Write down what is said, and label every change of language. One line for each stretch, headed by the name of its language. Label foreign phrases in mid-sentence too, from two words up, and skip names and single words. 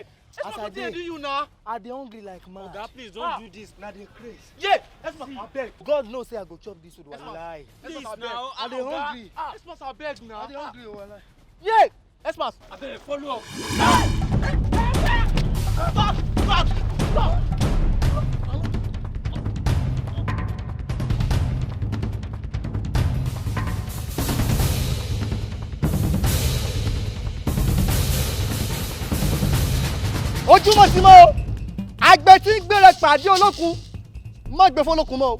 Nigerian Pidgin: Esmas, what they do you now? Are they hungry like mad? Oga, please don't do this. Now they crazy. Yeah. Esmas, I beg. God knows say I go chop this food. Wallahi. Please now. Are they hungry? Esmas, I beg now. Are they hungry? Wallahi. Yeah. Esmas. I better follow up. Stop.
Yoruba: ojúmọ́ sí mọ́ o àgbẹ̀ tí ń gbére pàdé olókun má gbé fọlọ́kun mọ́ o